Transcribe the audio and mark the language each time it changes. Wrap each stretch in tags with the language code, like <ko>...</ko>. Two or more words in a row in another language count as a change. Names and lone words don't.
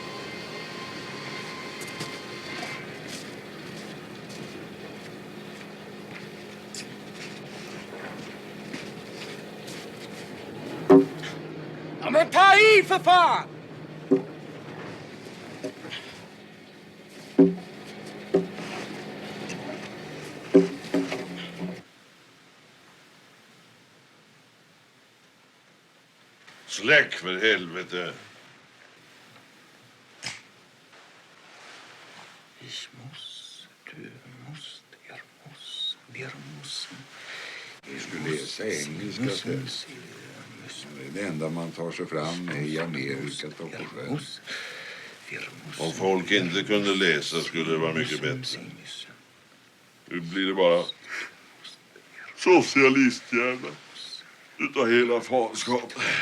<sv>Ja, men ta i för fan! Släck för helvete.</sv> <de>Ich muss, du musst, muss, wir müssen.</de> <sv>Du skulle läsa engelska sen. Det är det enda man tar sig fram med i Amerika. Om folk inte kunde läsa skulle det vara mycket bättre. Nu blir det bara socialisthjärna utav hela fanskapet.</sv>